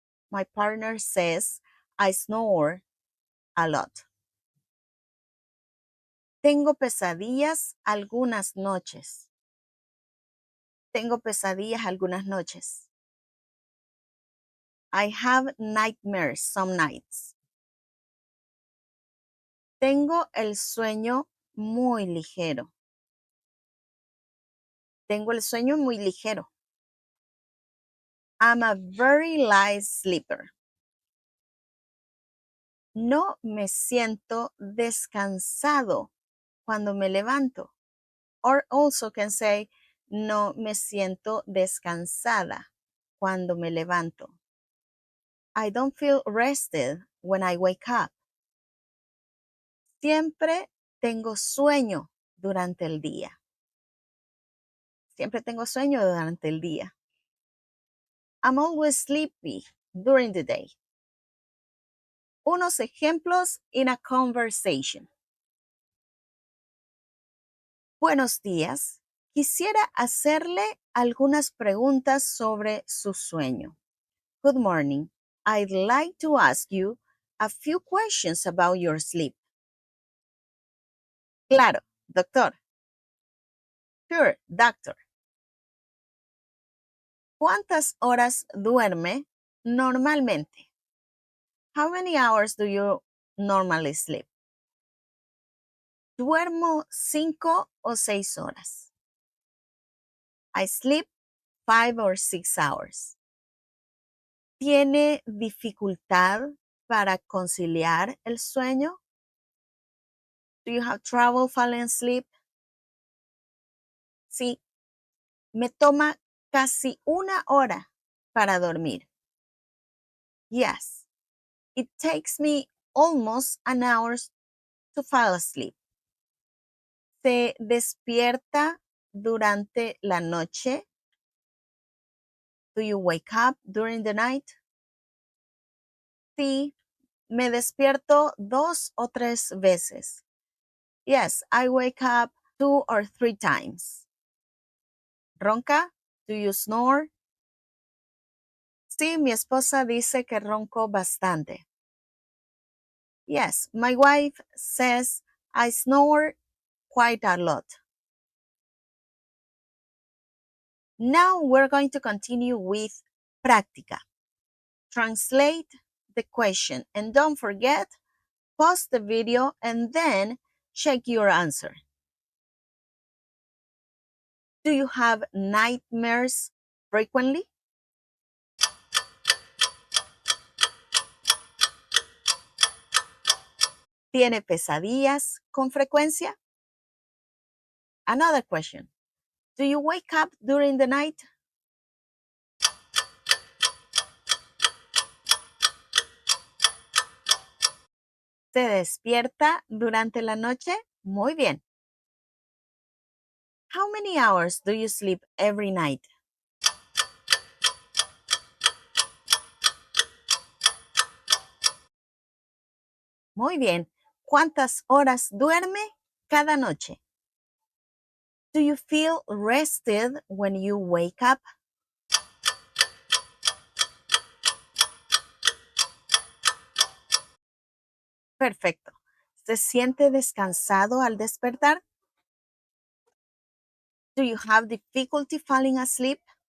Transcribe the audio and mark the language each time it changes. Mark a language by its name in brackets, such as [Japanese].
[English] My partner says I snore a lot. [Spanish] Tengo pesadillas algunas noches. Tengo pesadillas algunas noches. [English] I have nightmares some nights. [Spanish] Tengo el sueño muy ligero. Tengo el sueño muy ligero. [English] I'm a very light sleeper. [Spanish] No me siento descansado cuando me levanto. [English] Or also can say, [Spanish] no me siento descansada cuando me levanto. [English] I don't feel rested when I wake up. [Spanish] Siempre tengo sueño durante el día. Siempre tengo sueño durante el día. [English] I'm always sleepy during the day. [Spanish] Unos ejemplos [English] in a conversation. [Spanish] Buenos días. Quisiera hacerle algunas preguntas sobre su sueño. [English] Good morning. I'd like to ask you a few questions about your sleep. [Spanish] Claro, doctor. [English] Sure, doctor. [Spanish] ¿Cuántas horas duerme normalmente? [English] How many hours do you normally sleep? Duermo 5 o 6 horas. I sleep 5 or 6 hours. [Spanish] ¿Tiene dificultad para conciliar el sueño? [English] Do you have trouble falling asleep? [Spanish] Sí, me toma casi 1 hora para dormir. [English] Yes, it takes me almost an hour to fall asleep. [Spanish] ¿Se despierta durante la noche? [English] Do you wake up during the night? [Spanish] Sí, me despierto 2 o 3 veces. [English] Yes, I wake up 2 or 3 times. [Spanish] ¿Ronca? [English] Do you snore? [Spanish] Sí, mi esposa dice que ronco bastante. [English] Yes, my wife says I snore quite a lot. Now we're going to continue with práctica. Translate the question and don't forget, pause the video and then check your answer. Do you have nightmares frequently? [Spanish] ¿Tiene pesadillas con frecuencia? Another question. [English] Do you wake up during the night? [Spanish] ¿Se despierta durante la noche? Muy bien. [English] How many hours do you sleep every night? [Spanish] Muy bien. ¿Cuántas horas duerme cada noche? [English] Do you feel rested when you wake up? [Spanish] Perfecto. ¿Se siente descansado al despertar? [English] Do you have difficulty falling asleep?